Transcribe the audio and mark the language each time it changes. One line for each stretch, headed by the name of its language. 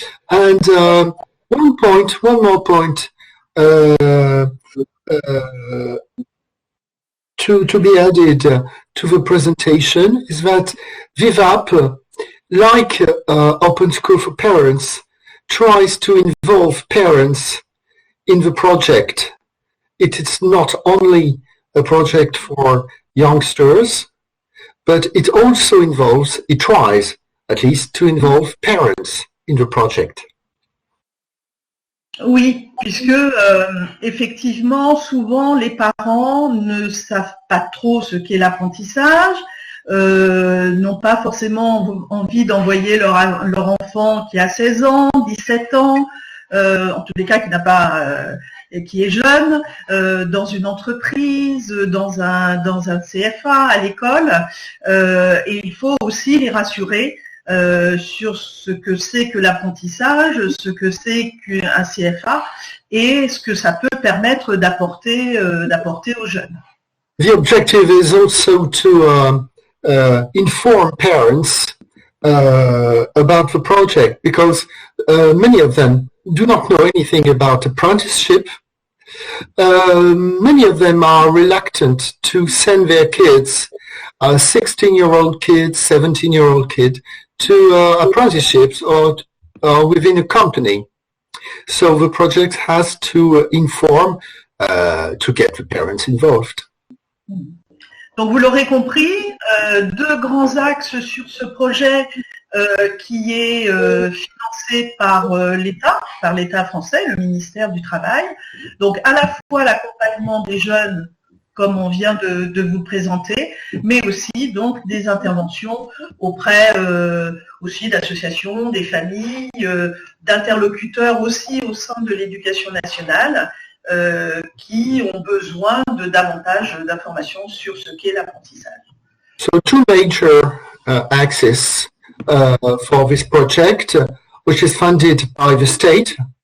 English: And one more point to be added to the presentation is that VETUP, like Open School for Parents, tries to involve parents in the project. It is not only a project for youngsters, but it also involves, it tries at least, to involve parents in the project.
French: Oui, puisque effectivement, souvent, les parents ne savent pas trop ce qu'est l'apprentissage, n'ont pas forcément envie d'envoyer leur enfant qui a 16 ans, 17 ans, en tous les cas qui n'a pas, qui est jeune, dans une entreprise, dans un CFA à l'école, et il faut aussi les rassurer sur ce que c'est que l'apprentissage, ce que c'est qu'un CFA et ce que ça peut permettre d'apporter aux jeunes.
English: The objective is also to inform parents about the project, because many of them do not know anything about apprenticeship. Many of them are reluctant to send their kids, 16-year-old kids, 17-year-old kid, to apprenticeships or within a company. So the project has to inform to get the parents involved.
French: Donc vous l'aurez compris, deux grands axes sur ce projet qui est financé par l'État français, le ministère du Travail. Donc à la fois l'accompagnement des jeunes comme on vient de vous présenter, mais aussi donc des interventions auprès aussi d'associations, des familles, d'interlocuteurs aussi au sein de l'éducation nationale qui ont besoin de davantage d'informations sur ce qu'est l'apprentissage.
English: So two major axes for this project, which is funded by the state.